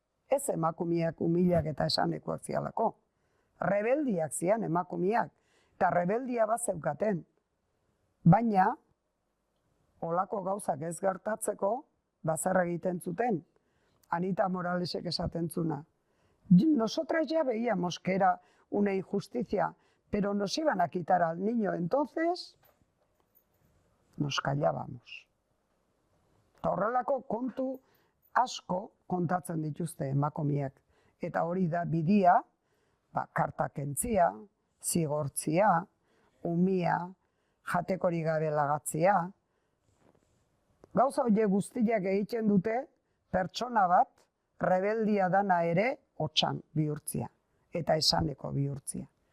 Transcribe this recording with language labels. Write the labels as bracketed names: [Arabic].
[Basque] Ez emakumeak umilak eta esanekoak zialako. Rebeldiak zian emakumeak, eta rebeldia bat zeukaten. Baina, holako gauzak ez gertatzeko, zer egiten zuten. Anita Moralesek esaten zuna. [Spanish] Nosotras ya veíamos que era una injusticia, pero nos iban a quitar al niño, entonces nos callábamos. [Basque] Eta horrelako kontu asko kontatzen dituzte emakumeak. Eta hori da bidia, karta kentzia, zigortzia, umia, jatekorik gabe lagatzia. Gauza horiek guztiak egiten dute pertsona bat rebeldia dana ere hotxan bihurtzia eta esaneko bihurtzia.